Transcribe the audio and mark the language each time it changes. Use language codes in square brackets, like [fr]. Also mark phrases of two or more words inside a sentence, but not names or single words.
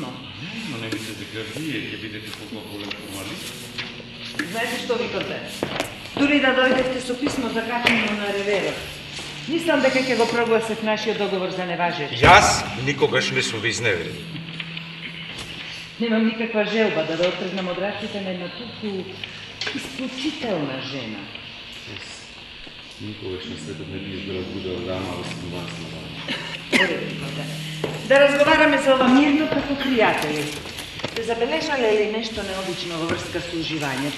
[mk] Но не мислите дека вие ќе бидете по-голем формалист? Знаете што, викате? Дури да дојдете со писмо закачено на реверот, мислам дека ќе го прогласев нашиот договор за неважеч. Јас никогаш не сум ви изневерил. Немам никаква желба да отргнем од рацита на једна толку изключителна жена. Никогаш на светот не би избрал будела дама, освен вас, мадам. Да разговараме за ова мирно како пријатели. Сте забележале ли нешто необично во врска со уживањето?